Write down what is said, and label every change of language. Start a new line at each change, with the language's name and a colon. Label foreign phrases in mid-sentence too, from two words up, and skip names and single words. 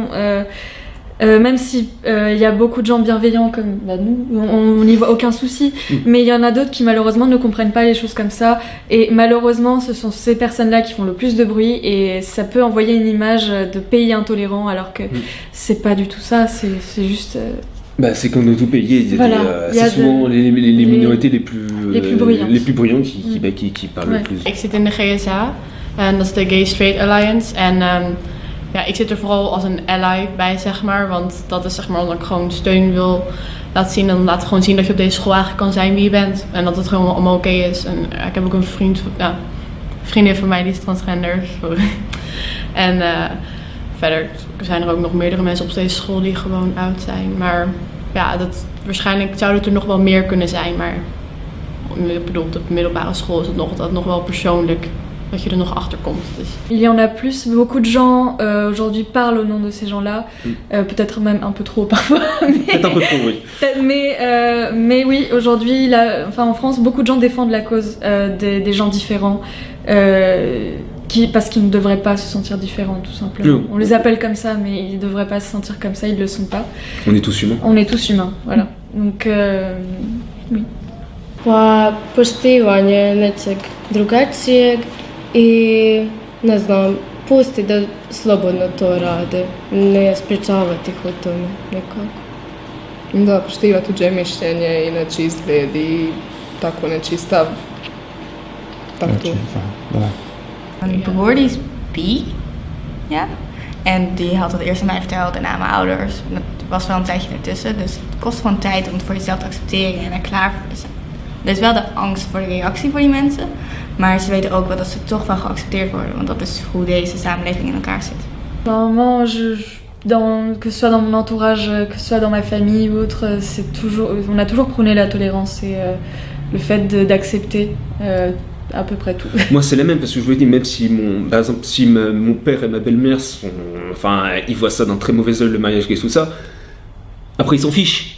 French: même si y a beaucoup de gens bienveillants comme nous, on n'y voit aucun souci, mais il y en a d'autres qui malheureusement ne comprennent pas les choses comme ça, et malheureusement ce sont ces personnes-là qui font le plus de bruit, et ça peut envoyer une image de pays intolérant, alors que c'est pas du tout ça, c'est juste... c'est comme dans tout pays, c'est souvent les minorités les plus bruyantes qui parlent le plus.
Dutch: Ik zit in de GSA, en dat is de Gay Straight Alliance, en... Ja, ik zit er vooral als een ally bij, zeg maar. Want dat is zeg maar omdat ik gewoon steun wil laten zien. En dan laat gewoon zien dat je op deze school eigenlijk kan zijn wie je bent. En dat het gewoon allemaal oké is. En ik heb ook een vriendin van mij die is transgender. Sorry. En verder zijn er ook nog meerdere mensen op deze school die gewoon oud zijn. Maar ja, waarschijnlijk zou het er nog wel meer kunnen zijn. Maar ik bedoel, op de middelbare school is het nog wel persoonlijk. Dat je er nog achter komt.
French: Il y en a plus, beaucoup de gens aujourd'hui parlent au nom de ces gens-là, peut-être même un peu trop parfois. Peut-être un peu trop, oui. Mais oui, aujourd'hui, en France, beaucoup de gens défendent la cause des gens différents. parce qu'ils ne devraient pas se sentir différents, tout simplement. On les appelle comme ça, mais ils ne devraient pas se sentir comme ça, ils ne le sont pas. On est tous humains. On est tous humains, voilà. Donc, oui.
Croatian: Pa poštivanje nečeg drugačijeg i, ne znam, pusti da slobodno to rade, ne sprečavati ih u tome nekako. Da, poštiva tuđe mišljenje i nečiji izgled i tako nečiji stav. Tako to.
Dutch: Mijn broer die is bi, ja. En die had het eerst aan mij verteld en aan mijn ouders. En dat was wel een tijdje ertussen, dus het kost gewoon tijd om het voor jezelf te accepteren en er klaar voor te zijn. Er is wel de angst voor de reactie voor die mensen, maar ze weten ook wel dat ze toch wel geaccepteerd worden, want dat is hoe deze samenleving in elkaar zit.
French: Moi, que ce soit dans mon entourage, que ce soit dans ma famille ou autre, on a toujours prôné la tolérance et le fait d'accepter à peu près tout. Moi, c'est la même, parce que je vous l'ai dit, même si par exemple, si mon père et ma belle-mère ils voient ça d'un très mauvais œil, le mariage gay, tout ça, après ils s'en fichent.